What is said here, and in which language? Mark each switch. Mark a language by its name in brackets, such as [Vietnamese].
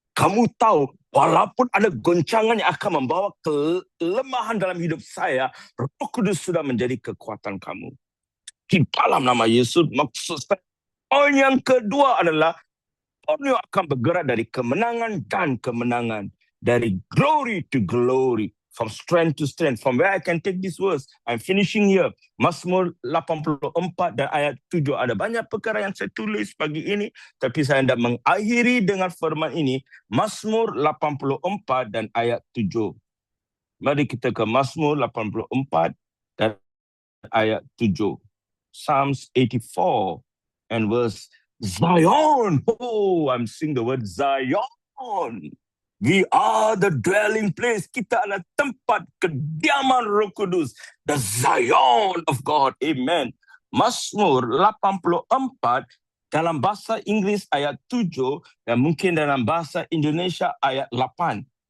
[Malay] Kamu tahu, walaupun ada goncangan yang akan membawa kelemahan dalam hidup saya, Roh Kudus sudah menjadi kekuatan kamu. Di dalam nama Yesus, maksud saya. Poin yang kedua adalah Borneo akan bergerak dari kemenangan dan kemenangan. [English] Dari glory to glory. From strength to strength. From where I can take this verse. I'm finishing here. [Malay] Mazmur 84 dan ayat 7. Ada banyak perkara yang saya tulis pagi ini. Tapi saya hendak mengakhiri dengan firman ini. Mazmur 84 dan ayat 7. Mari kita ke Mazmur 84 dan ayat 7. [English] Psalms 84 and verse Zion. Oh, I'm seeing the word Zion. We are the dwelling place. [Malay] Kita adalah tempat kediaman Roh Kudus. [English] The Zion of God. [Malay] Amen. Mazmur 84 dalam bahasa Inggris ayat 7 dan mungkin dalam bahasa Indonesia ayat 8.